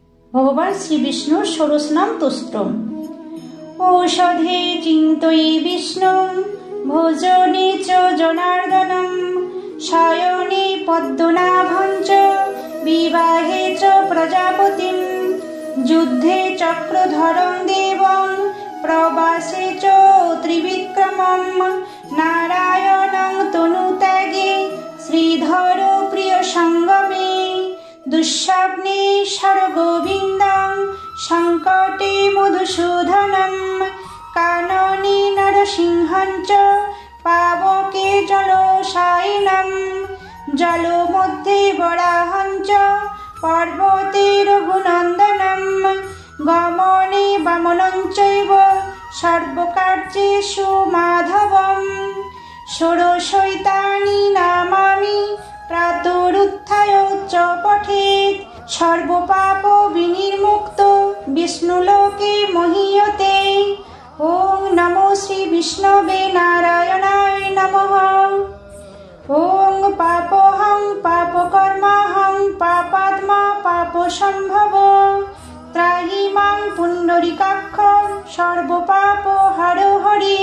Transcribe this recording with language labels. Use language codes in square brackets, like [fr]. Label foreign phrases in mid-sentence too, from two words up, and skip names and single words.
[bn] ভগবান শ্রীবিষ্ণুর ষোড়শ নাম তোষ্ট্রম। [sa] ঔষধে চিন্তয়ি বিষ্ণু ভোজনে চ জনার্দনম শয়নে পদ্মনাভং চ বিবাহে চ প্রজাপতিম যুদ্ধে চক্রধরং দেবং প্রবাসে চ ত্রিবিক্রমম নারায়ণং তনুত্যাগে শ্রীধর প্রিয় সঙ্গমে দুঃস্বপ্নে সর্গোবিন্দং সংকটে মধুসূদনম কাননে নরসিংহং চ পাবকে জলশায়িনম জলমধ্যে বরাহং চ পর্বতে রঘুনন্দনম গমনে বামনং চৈব সর্বকার্যেষু মাধবম ষোড়শৈতানি নামামি প্রাতরুত্থায় চ পঠেৎ সর্বপাপ বিনির্মুক্ত বিষ্ণুলোকে মহীয়তে। ওং নমো শ্রী বিষ্ণবে নারায়ণায় নমঃ। ওং পাপহং পাপকর্মাহং পাপাত্মা পাপসম্ভব ত্রাহি মাং পুণ্ডরিকাক্ষ সর্বপাপ হর হরি।